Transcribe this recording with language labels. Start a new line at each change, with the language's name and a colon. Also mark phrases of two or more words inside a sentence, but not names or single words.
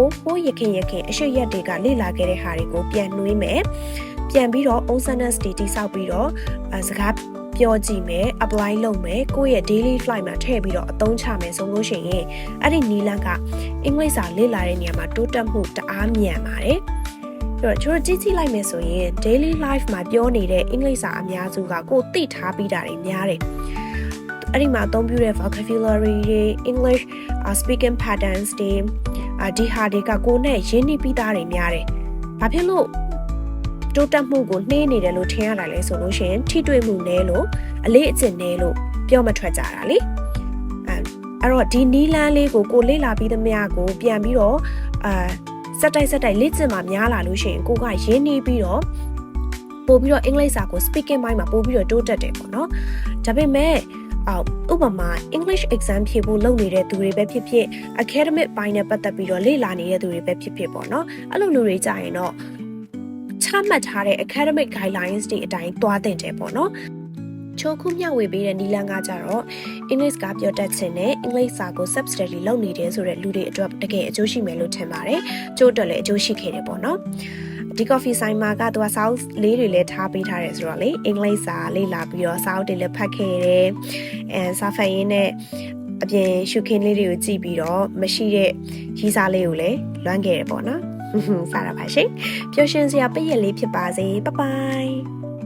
Burmese: ဟိုးရခင်အရှိရက်တွေကလေ့လာခဲ့တဲ့ဟာတွေကိုပြန်နှွေးမယ်ပြန်ပြီးတော့ onsonance တွေတိစောက်ပြီးတော့စကားပြောကြည့်မယ် apply လုပ်မယ်ကိုယ့်ရဲ့
English: daily flight
Burmese: မှာထည့်ပြီးတော့အသုံးချမယ်ဆိုလို့ရှိရင်အဲ့ဒီနီလန်းကအင်္ဂလိပ်စာလေ့လာတဲ့နေရာမှာတိုးတက်မှုတအားမြန်ပါတယ်အဲ့တော့ကျွန်တော်ကြည့်လိုက်မယ်ဆိုရင်
English: daily life
Burmese: မှာပြောနေတဲ့အင်္ဂလိ ပ်စာအများစုကကိုသိထားပြီးတာတွေများတယ်အဲ့ဒီမှာအသုံးပြုတဲ့ vocabulary တွေ
English: English speaking patterns
Burmese: တွေဒီဟာတွေကကိုနဲ့ရင်းနှီးပြီးသားတွေများတယ်ဘာဖြစ်လို့တိုးတက်မှုကိုနှေးနေတယ်လို့ထင်ရတာလဲဆိုလို့ရှိရင်ထိတွေ့မှုနည်းလို့အလေးအကျင့်နည်းလို့ပြော မထွက်ကြတာလေအဲ့တော့ဒီနီလန်းလေးကိုလေ့လာပြီးသမျှကိုပြန်ပြီးတော့စက်တိုက်လေ့ကျင့်မှများလာလို့ရှိရင်ကိုကရင်းနှီးပြီးတော့ပို့ပြီးတော့အင်္ဂလိပ်စာကို speaking ဘိုင်းမှာပို့ပြီးတော့တိုးတက်တယ်ပေါ့ နော်ဒါပေမဲ့ဥပမာ
English: English exam
Burmese: ဖြေဖို့လုပ်နေတဲ့သူတွေပဲဖြစ်ဖြစ် academic ဘိုင်းနဲ့ပတ်သက်ပြီးတော့လေ့လာနေတဲ့သူတွေပဲဖြစ်ဖြစ်ပေါ့နော်အဲ့လိုလူတွေကြ ရင်တော့ချမှတ်ထားတဲ့
English: academic guidelines
Burmese: တွေအတိုင်းသွားတင်တယ်ပေါ့နော်ချိုးခုမျှဝေပေးတဲ့နီလန်းကကြတော့ English ကပြောတတ်ခြင်းနဲ့ English စာကို
English: self study
Burmese: လုပ်နေတယ်ဆိုတဲ့လူတွေအတွက်တကယ်အကျိုးရှိမယ်လို့ထင်ပါတယ်ကျိုးတော့လည်းအကျိုးရှိခဲ့တယ်ပေါ့နော်ဒီ coffee ဆိုင်မှာကသူကစာအုပ်လေးတွေလည်းထားပေးထားတယ်ဆိုတော့လေအင်္ဂလိပ်စာလေ့လာပြီးတော့စာအုပ်တွေလည်းဖတ်ခဲ့တယ်စာဖတ်ရင်းနဲ့အပြင်ရှုခင်းလေးတွေကိုကြည့်ပြီးတော့မရှိတဲ့ရီးစားလေးကိုလည်းလွမ်းခဲ့တယ်ပေါ့နော်စားရပါရှင်ပျော်ရွှင်စရာပိတ်ရက်လေးဖြစ်ပါစေ
English: bye bye